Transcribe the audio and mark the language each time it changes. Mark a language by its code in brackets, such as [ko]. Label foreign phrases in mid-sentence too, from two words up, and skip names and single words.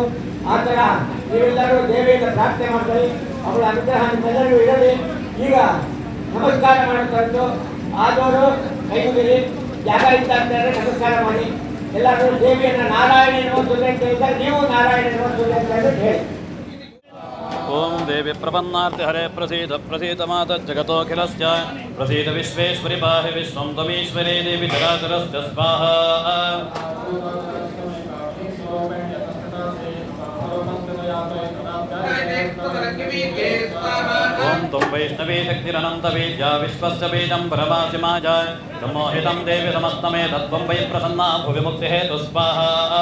[kn] ಆ ಥರ ನೀವೆಲ್ಲರೂ ದೇವಿಯಿಂದ ಪ್ರಾರ್ಥನೆ ಮಾಡ್ಕೊಳ್ಳಿ. ಅವಳ ಅನುಗ್ರಹ ನಿಮ್ಮೆಲ್ಲರಿಗೂ ಇರಲಿ. ಈಗ ನಮಸ್ಕಾರ ಮಾಡುತ್ತಂದು ಆದವರು ಕೈ ಮುಗಿರಿ. ಜಾಗ ಇದ್ದ ಅಂತಂದರೆ ನಮಸ್ಕಾರ ಮಾಡಿ. ಎಲ್ಲರೂ ದೇವಿಯನ್ನು [sa] ನಾರಾಯಣ ನಮಸ್ತುತೆ [kn] ಅಂತ ಹೇಳಿದಾಗ ನೀವು [sa] ನಾರಾಯಣ ನಮಸ್ತುತೆ [kn] ಅಂತ ಹೇಳಿ. [sa] ओम देवी प्रपन्नार्ति हरे प्रसीद प्रसीद माता जगतोऽखिलस्य प्रसीद विश्वेश्वरि पाहि विश्वं त्वमीश्वरे देवी धराधरस्य स्वाहा ओम त्वं वैष्णवी शक्तिरनन्तवीर्या विश्वस्य बीजं परमासि माजा सम्मोहितं देवी समस्तमे तत्त्वं वै प्रसन्ना भुवि मुक्तिहेतु स्वाहा